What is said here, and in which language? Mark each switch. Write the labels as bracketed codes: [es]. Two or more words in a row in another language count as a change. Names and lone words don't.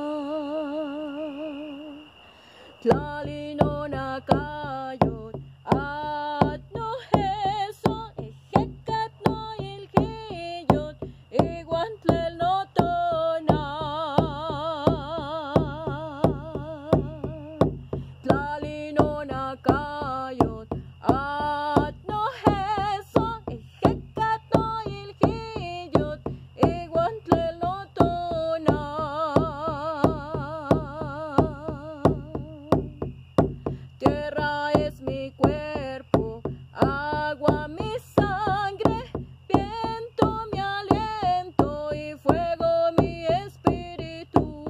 [nah] tlalino nakayot at no heso ejekat no ilhiyot iguan tlel no tona tlalino nakayot at no heso ejekat no ilhiyot iguan tlel no tona. [es] Tierra es mi cuerpo, agua mi sangre, viento mi aliento y fuego mi espíritu.